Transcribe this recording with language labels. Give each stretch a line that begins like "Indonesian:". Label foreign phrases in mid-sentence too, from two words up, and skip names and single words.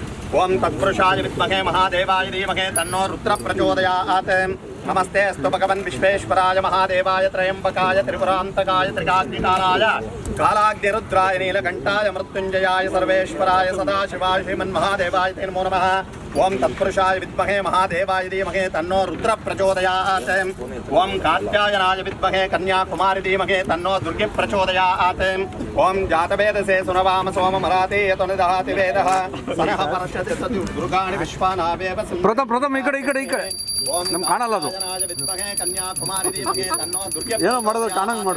Sanskrit: ಓಂ ತತ್ಪುರುಷಾಯ ವಿದ್ಮಹೇ ಮಹಾದೇವಾಯ ಧೀಮಹಿ ತನ್ನೋ ರುದ್ರ ಪ್ರಚೋದಯಾತ್. ನಮಸ್ತೆ ಅಸ್ತು ಭಗವನ್ ವಿಶ್ವೇಶ್ವರಾಯ ಮಹಾದೇವಾಯ ತ್ರಯಂಬಕಾಯ ತ್ರಿಪುರಾಂತಕಾಯ ತ್ರಿಕಾಗ್ನಿಕಾಲಾಯ ಕಾಲಾಗ್ನಿರುದ್ರಾಯ ನೀಲಕಂಠಾಯ ಮೃತ್ಯುಂಜಯಾಯ ಸರ್ವೇಶ್ವರಾಯ ಸದಾಶಿವಾಯ ಶ್ರೀಮನ್ಮಹಾದೇವಾಯ ತೇ ನಮೋ ನಮಃ. ಓಂ ತತ್ಪುರುಷಾಯ ವಿದ್ಮಹೇ ಮಹಾದೇವಾಯ ಧೀಮಹಿ ತನ್ನೋ ರುದ್ರ ಪ್ರಚೋದಯಾತ್. ಓಂ ಕಾತ್ಯಾಯನಾಯ ವಿದ್ಮಹೇ ಕನ್ಯಾಕುಮಾರಿ ಧೀಮಹಿ ತನ್ನೋ ದುರ್ಗೆ ಪ್ರಚೋದಯಾತ್. ಓಂ ಜಾತವೇದಸೇ ಸುನವಾಮ ಸೋಮಮರಾತೆ ಯತುನಿದಹಾತಿ ವೇದಃ ಸನಃ ಪರಶ್ಯತೆ ಸತಿ ದುರ್ಗಾಣಿ ವಿಶ್ವಾನಾವೇವ
Kannada: ಪ್ರಥಮ ಈ ಕಡೆ ನಮ್ ಕಾಣಲ್ಲ ಅದು ಏನೋ ಮಾಡೋದು ಕಾಣಂಗ್ ಮಾಡು.